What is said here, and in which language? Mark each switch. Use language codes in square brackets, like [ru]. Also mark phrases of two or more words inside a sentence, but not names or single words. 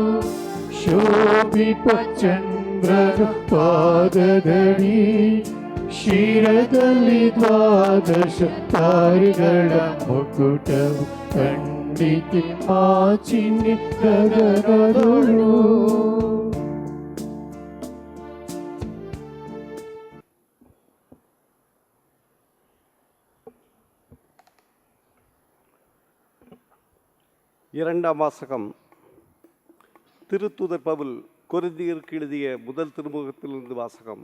[kn] ಶೋಭಿಪ ಚಂದ್ರನ ಪಾದದಡಿ ಶಿರದಲ್ಲಿ ದ್ವಾದಶ ತಾರೆಗಳ ಮುಕುಟವು ಕಂಡಿತಿ ಮಾಚಿನಿ ಗಗನದಳು [ta] இரண்டாம் வாசகம் திருத்தூதர் பவுல் கொரிந்தியருக்கு எழுதிய முதல் திருமுகத்திலிருந்து வாசகம்.